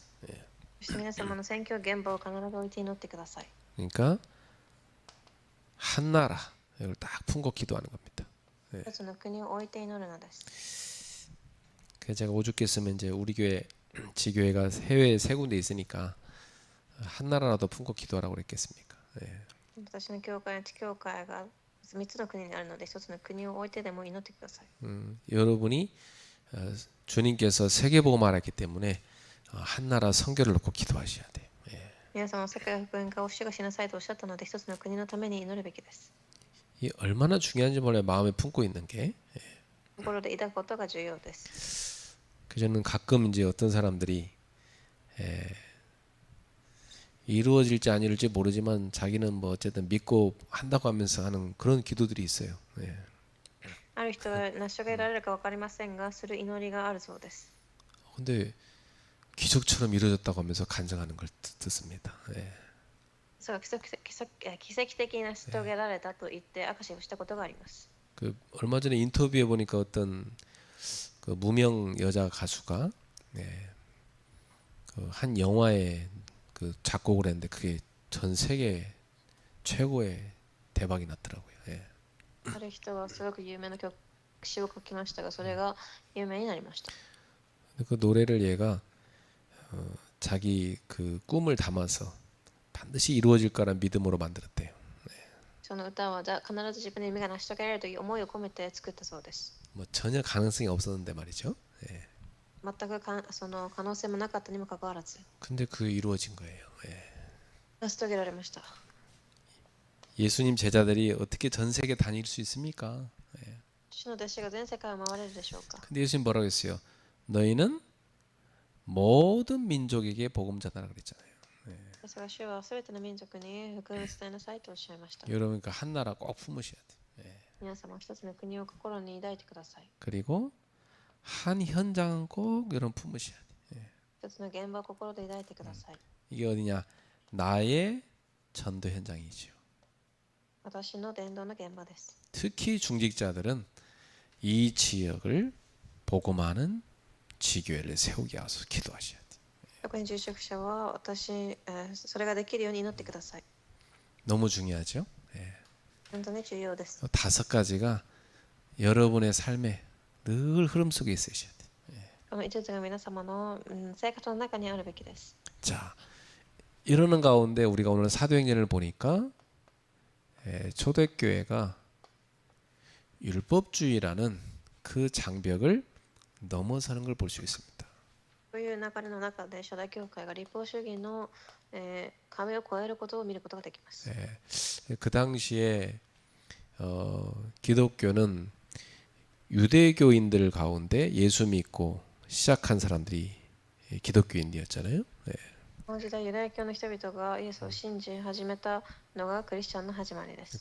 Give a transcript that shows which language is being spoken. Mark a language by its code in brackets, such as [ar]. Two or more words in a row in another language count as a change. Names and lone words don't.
[ja] そして皆様の宣教現場を必ず置いて祈ってください。 [ko] 그러니까 한 나라 이걸 딱 품고 기도하는 겁니다. [ja] 一つの国を置いて祈るのです。 [ko] 그래서 제가 오죽했으면 이제 우리 교회 지교회가 해외에 3군데 있으니까 한 나라라도 품고 기도하라고 그랬겠습니까? [ja] 私の教会や地教会が3つの国にあるので一つの国を置いてでも祈ってください。 [ko] 여러분이 주님께서 세계복음을 알았기 때문에 한 나라 선교를 놓고 기도하셔야 돼요. [ja] 皆様は世界福音化を主がしなさいとおっしゃったので、一つの国のために祈るべきです。 [ko] 이 얼마나 중요한지 몰라요. 마음에 품고 있는 게. [ja] 心で抱くことが重要です。 [ko] 그 저는 가끔 이제 어떤 사람들이 이루어질지 아닐지 모르지만 자기는 뭐 어쨌든 믿고 한다고 하면서 하는 그런 기도들이 있어요. 예. [ja] ある人は成し遂げられるか分かりませんが、する祈りがあるそうです。 [ko] 근데 기적처럼 이루어졌다고 하면서 간증하는 걸 듣습니다. 예. [ja] それが奇跡的に成し遂げられたと言って証しをしたことがあります。 [ko] 그 얼마 전에 인터뷰해 보니까 어떤 그 무명 여자 가수가 예, 그한 영화에 그 작곡을 했는데 그게 전 세계 최고의 대박이 났더라고요. 예. [ja] ある人はすごく有名な曲詩を書きましたが、それが有名になりました。 [ko] 그 노래를 얘가 자기 그 꿈을 담아서 반드시 이루어질 거란 믿음으로 만들었대요. [ja] その歌は必ず自分の夢が成し遂げられるという思いを込めて作ったそうです。 [ko] 뭐 전혀 가능성이 없었는데 말이죠. 예. [ja] 全くその可能性もなかったにもかかわらず [ko] 근데 그 이루어진 거예요. 예. [ja] 成し遂げられました。 [ko] 예수님 제자들이 어떻게 전 세계 다닐 수 있습니까? 예. [ja] 主の弟子が全世界を回れるでしょうか。 [ko] 근데 예수님 뭐라고 했어요? 너희는 모든 민족에게 복음 전하라 그랬잖아요. [ja] ですが主はすべての民族に福音を伝えなさいとおっしゃいました。 [ko] 여러분 그 한 나라 꼭 품으셔야 돼. 예. [ja] 皆様一つの国を心に抱いてください。 [ko] 그리고 한 현장은 꼭 여러분 품으셔야 돼. [ja] 一つの現場を心で抱いてください。 [ko] 이게 어디냐? 나의 전도 현장이죠. [ja] 私の伝道の現場です。 [ko] 특히 중직자들은 이 지역을 복음하는 지교회를 세우게 하소서 기도하셔야 돼. [ja] 特に住職者はそれができるように祈ってください。 [ko] 너무 중요하죠. 예. [ja] 本当に重要です。 [ko] 다섯 가지가 여러분의 삶에 늘 흐름 속에 있으셔야 돼. [ja] この5つが皆様の生活の中にあるべきです。 [ko] 자, 이러는 가운데 우리가 오늘 사도행전을 보니까 초대교회가 율법주의라는 그 장벽을 넘어서는 걸 볼 수 있습니다. [ja] という流れの中で初代教会が立法主義の壁を越えることを見ることができます。 [ko] 그 당시에 기독교는 유대교인들 가운데 예수 믿고 시작한 사람들이 기독교인이었잖아요. [ja] この時代ユダヤ教の人々がイエスを信じ始めたのがクリスチャンの始まりです。